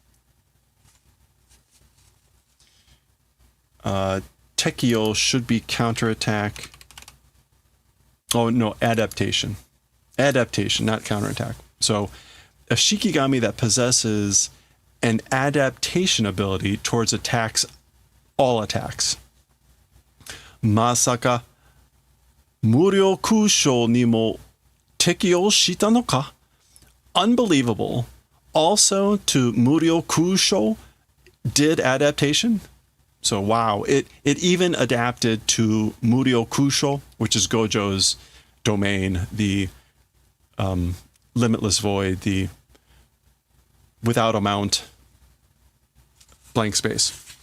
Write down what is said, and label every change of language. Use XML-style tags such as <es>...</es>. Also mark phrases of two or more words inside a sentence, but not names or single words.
<en>Tekio should be counterattack. Oh no, adaptation. Adaptation, not counterattack. So a Shikigami that possesses an adaptation ability towards attacks, all attacks.</en> <ja>Masaka Muryo Kusho ni mo tekio shita no ka?</ja> <en>Unbelievable. Also to Muryo Kusho did adaptation. So wow, it even adapted to Muryo Kusho, which is Gojo's domain, the limitless void, the without amount blank space.</en>